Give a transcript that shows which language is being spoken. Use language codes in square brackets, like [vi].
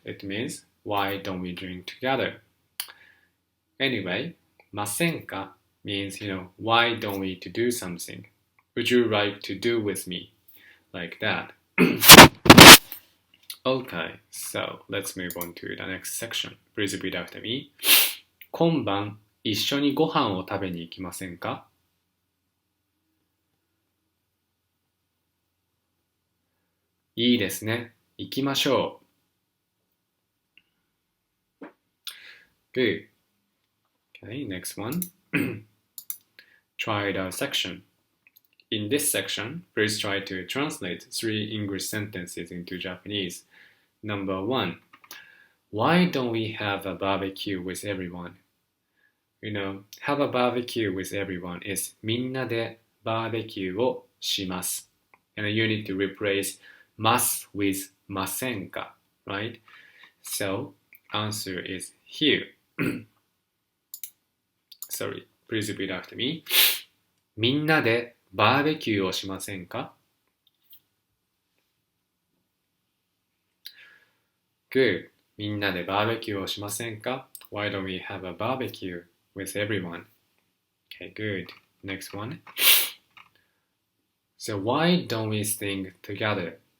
[en] It means, why don't we drink together? Anyway, ませんか means, why don't we to do something? Would you like to do with me? Like that. Okay, so let's move on to the next section. Please repeat after me. [ja] 今晩一緒にご飯を食べに行きませんか？いいですね。行きましょう。 [en] Good. Okay, next one. Try the section. In this section, please try to translate 3 English sentences into Japanese. Number 1. Why don't we have a barbecue with everyone? Have a barbecue with everyone is [ja] みんなでバーベキューをします。 [en] And you need to replace ます with ませんか right? So, answer is here. Sorry, please repeat after me. [ja] みんなでバーベキューをしませんか？ [en] Good. [ja] みんなでバーベキューをしませんか？ [en] Why don't we have a barbecue with everyone? Okay, good. Next one. So why don't we sing together?